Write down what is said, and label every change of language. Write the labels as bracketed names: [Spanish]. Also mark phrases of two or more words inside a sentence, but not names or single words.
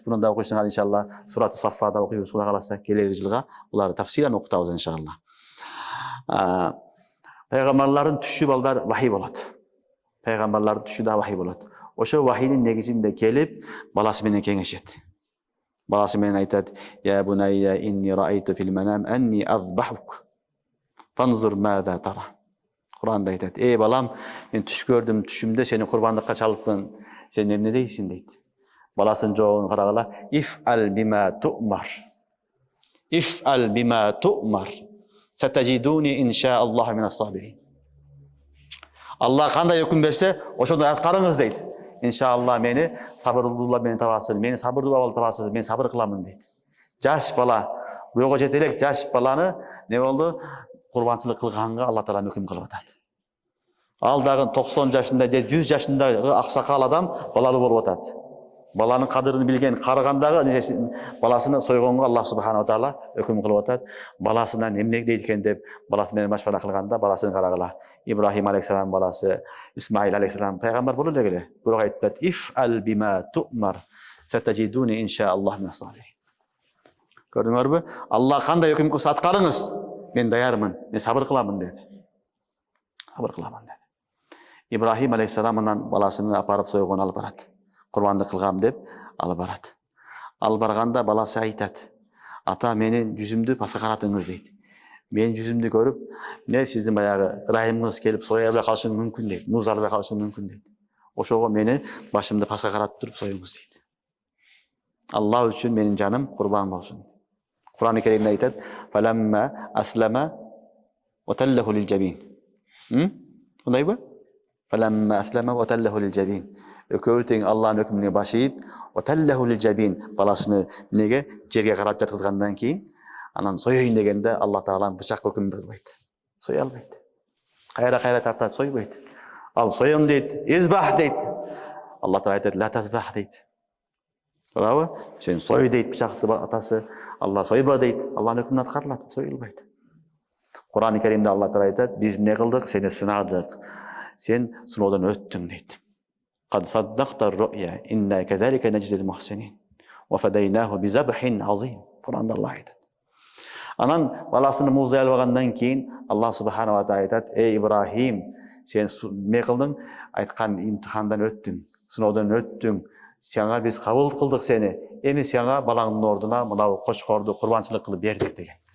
[Kyrgyz] Буну да окуйсуңар иншалла, Сурат Саффада окуйбуз, Кудай кааласа келер жылга буларды тафсилан окутабыз иншалла. Пайгамбарлардын түшү балдар вахий болот. Пайгамбарлардын түшү да вахий болот. Ошо вахийдин негизинде келип, баласы менен кеңешет. Баласы менен айтат: [Arabic] "يا بني إني رأيت في المنام أني أذبحك. فانظر ماذا ترى." [Kyrgyz] Куранда айтат: "Эй балам, мен түш көрдүм, түшүмдө сени курбандыкка чалыпмын. Сен эмне дейсиң?" дейт. Баласынын жообун карагыла: [Arabic] "افعل بما تؤمر. افعل بما تؤمر. ستجدني إن شاء الله من الصابرين." [Kyrgyz] Алла кандай өкүм берсе, ошондой аткарыңыз дейт. Иншаалла мени сабырлуулар менен табасыз, мени сабырдуу абал табасыз, мен сабыр кыламын дейт. Жаш бала, буга жете элек жаш баланы не болду? Курбанчылык кылганга Алла Таала өкүм кылып атат. Ал дагы 90 жашында же 100 жашындагы аксакал адам балалуу болуп атат. Баланын кадырын билген карыгандагы баласыны сойгонго Аллах [Arabic] سبحانه وتعالى [Kyrgyz] өкүм кылып атат. Баласынан эмне дейт экен деп баласы менен машвара кылганда баласын карагыла. Ибрахим алейхиссалам баласы Исмаил алейхиссалам пайгамбар болду эле. Бирок айтат: [Arabic] "افعل بما تؤمر. ستجدني إن شاء الله من الصابرين." [Kyrgyz] Көрдүңөрбү? Алла кандай өкүм кылса аткарыңыз, мен даярмын, мен сабыр кыламын деди. Сабыр кыламын деди. Ибрахим алейхиссалам анан баласын апарып сойгон алып барат. Курбандык кылгам деп алып барат. Алып барганда баласы айтат: "Ата, менин жүзүмдү паса каратыңыз" дейт. Менин жүзүмдү көрүп, "Не сиздин баягы ырайымыңыз келип соя албай калышы мүмкүн" дейт. Муз албай калышы мүмкүн дейт. Ошого мени башымды паса каратып туруп союңуз дейт. Алла үчүн менин жаным курбан болсун. Кур'ан-ы Керимде айтат: [Arabic] "فلما أسلما وتله للجبين." [Kyrgyz] Кандайбы? [Arabic] فلما أسلما وتله للجبين. [Kyrgyz] Экөөбү тең Алланын өкүмүнө баш ийип, [Arabic] وتله للجبين, [Kyrgyz] баласыны неге жерге карап жаткызгандан кийин, анан союйын дегенде Алла Таала бычак өкүм бербейт. Соя албайт. Кайра тартат, сойбойт. Ал союн дейт, избах дейт. Алла Таала айтат: [Arabic] "لا تذبح" [Kyrgyz] дейт. Туурабы? Сен сой дейт бычакты атасы. Алла сойба дейт. Алланын өкүмүнө аткарылат, союлбайт. Кур'ан-ы Керимде Алла Таала айтат: "Биз не кылдык? Сени сынадык. Сен сыноодон өттүң" дейт. [Arabic] "قد صدقت الرؤيا إنا كذلك نجزي المحسنين وفديناه بذبح عظيم." [Kyrgyz] Кур'анда Алла айтат. Анан баласыны муздай алгандан кийин Аллах [Arabic] سبحانه وتعالى [Kyrgyz] айтат: "Эй Ибрахим, сен не кылдың? Айткан имтихандан өттүң, сыноодон өттүң. Сага биз кабыл кылдык сени. Эми сага балаңдын ордуна мынау кочкорду курбанчылык кылып бердик" деген.